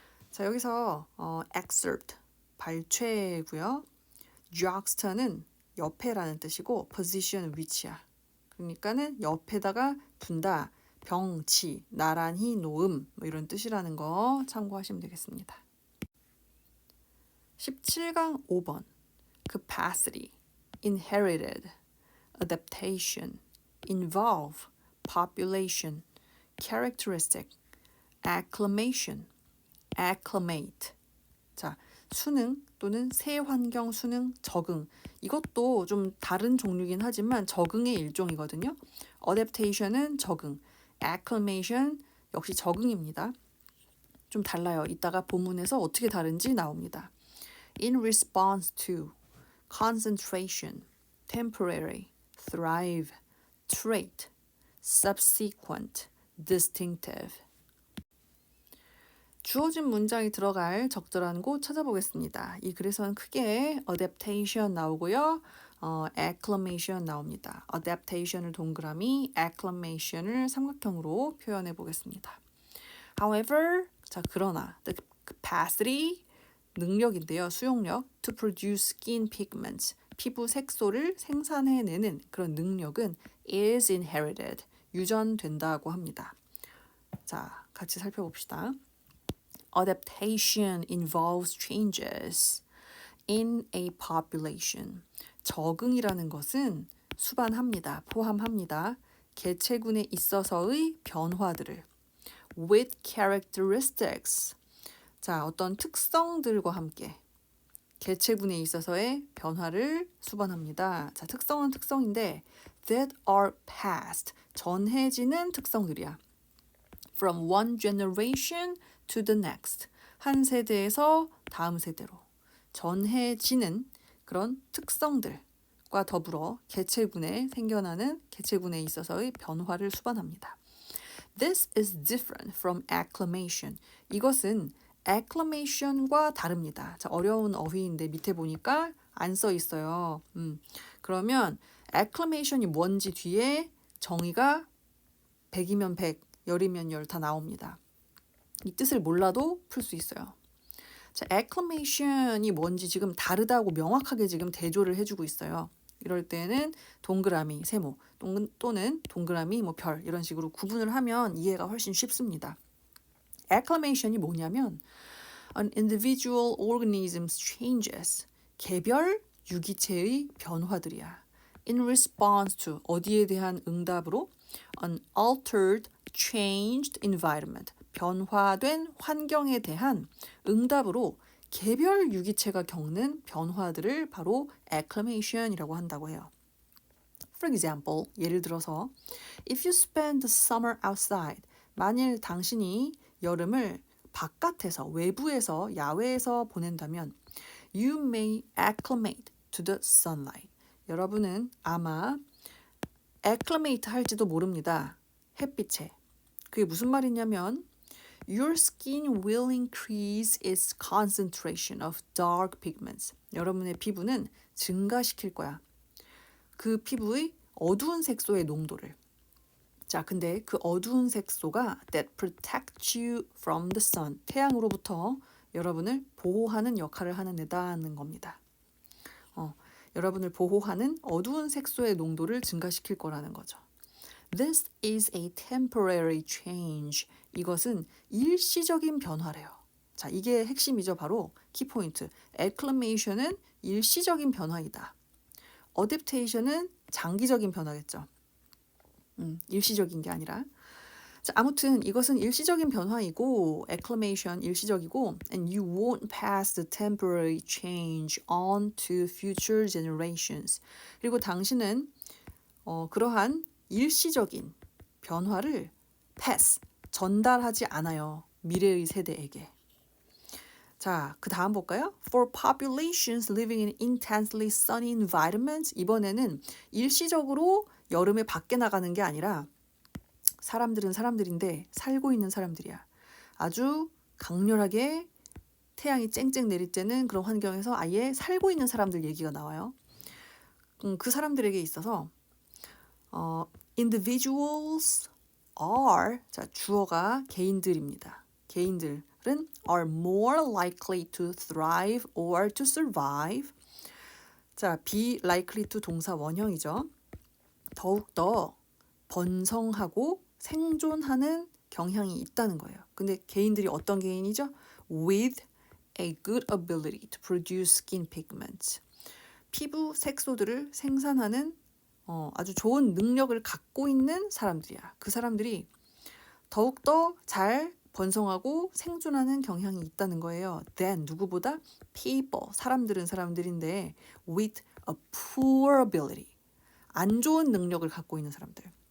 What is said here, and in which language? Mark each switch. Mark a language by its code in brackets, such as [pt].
[ko] 자, 여기서 excerpt, 발췌고요. juxta는 옆에라는 뜻이고 position, 위치야. 그러니까는 옆에다가 둔다, 병치, 나란히 놓음 뭐 이런 뜻이라는 거 참고하시면 되겠습니다. [en] 17강 5번 capacity inherited, adaptation, involve, population, characteristic, acclimation, acclimate. [ko] 자, 수능 또는 새 환경 수능, 적응. 이것도 좀 다른 종류긴 하지만 적응의 일종이거든요. adaptation은 적응, acclimation 역시 적응입니다. 좀 달라요. 이따가 본문에서 어떻게 다른지 나옵니다. [en] In response to concentration, temporary, thrive, trait, subsequent, distinctive. [ko] 주어진 문장이 들어갈 적절한 곳 찾아보겠습니다. 이 글에서는 크게 adaptation 나오고요. acclimation 나옵니다. adaptation을 동그라미, acclimation을 삼각형으로 표현해 보겠습니다. [en] However, [ko] 자 그러나 [en] the capacity [ko] 능력인데요. 수용력 [en] to produce skin pigments [ko] 피부 색소를 생산해내는 그런 능력은 [en] is inherited [ko] 유전된다고 합니다. 자, 같이 살펴봅시다. [en] Adaptation involves changes in a population. [ko] 적응이라는 것은 수반합니다. 포함합니다. 개체군에 있어서의 변화들을 [en] with characteristics [ko] 자, 어떤 특성들과 함께 개체군에 있어서의 변화를 수반합니다. 자, 특성은 특성인데 [en] that are passed [ko] 전해지는 특성들이야. [en] from one generation to the next. [ko] 한 세대에서 다음 세대로 전해지는 그런 특성들과 더불어 개체군에 생겨나는 개체군에 있어서의 변화를 수반합니다. [en] This is different from acclamation. [ko] 이것은 acclamation과 다릅니다. 자, 어려운 어휘인데 밑에 보니까 안 써 있어요. 그러면 acclamation이 뭔지 뒤에 정의가 100이면 100, 열이면 열 다 나옵니다. 이 뜻을 몰라도 풀 수 있어요. 자, acclamation이 뭔지 지금 다르다고 명확하게 지금 대조를 해주고 있어요. 이럴 때는 동그라미, 세모 또는 동그라미, 뭐 별 이런 식으로 구분을 하면 이해가 훨씬 쉽습니다. acclamation이 뭐냐면 [en] an individual organism's changes, [ko] 개별 유기체의 변화들이야. [en] in response to, [ko] 어디에 대한 응답으로 [en] an altered, changed environment, [ko] 변화된 환경에 대한 응답으로 개별 유기체가 겪는 변화들을 바로 acclamation이라고 한다고 해요. [en] For example, [ko] 예를 들어서 [en] if you spend the summer outside, [ko] 만일 당신이 여름을 바깥에서, 외부에서, 야외에서 보낸다면 [en] you may acclimate to the sunlight. [ko] 여러분은 아마 acclimate 할지도 모릅니다. 햇빛에. 그게 무슨 말이냐면 [en] Your skin will increase its concentration of dark pigments. [ko] 여러분의 피부는 증가시킬 거야. 그 피부의 어두운 색소의 농도를. 자, 근데 그 어두운 색소가 [en] that protects you from the sun. [ko] 태양으로부터 여러분을 보호하는 역할을 하는 애다는 겁니다. 여러분을 보호하는 어두운 색소의 농도를 증가시킬 거라는 거죠. [en] This is a temporary change. [ko] 이것은 일시적인 변화래요. 자, 이게 핵심이죠. 바로 키포인트. acclimation은 일시적인 변화이다. adaptation은 장기적인 변화겠죠. 일시적인 게 아니라. 자, 아무튼 이것은 일시적인 변화이고 acclimation 일시적이고 [en] and you won't pass the temporary change on to future generations. [ko] 그리고 당신은 그러한 일시적인 변화를 pass, 전달하지 않아요. 미래의 세대에게. 자, 그 다음 볼까요? [en] For populations living in intensely sunny environments. [ko] 이번에는 일시적으로 여름에 밖에 나가는 게 아니라 사람들은 사람들인데 살고 있는 사람들이야. 아주 강렬하게 태양이 쨍쨍 내릴 때는 그런 환경에서 아예 살고 있는 사람들 얘기가 나와요. 그 사람들에게 있어서 [en] individuals are, [ko] 자, 주어가 개인들입니다. 개인들은 [en] are more likely to thrive or to survive. [ko] 자, be likely to 동사 원형이죠. 더욱더 번성하고 생존하는 경향이 있다는 거예요. 근데 개인들이 어떤 개인이죠? [en] With a good ability to produce skin pigments. [ko] 피부 색소들을 생산하는 아주 좋은 능력을 갖고 있는 사람들이야. 그 사람들이 더욱더 잘 번성하고 생존하는 경향이 있다는 거예요. Then 누구보다 people, 사람들은 사람들인데 [en] with a poor ability, [ko] 안 좋은 능력을 갖고 있는 사람들.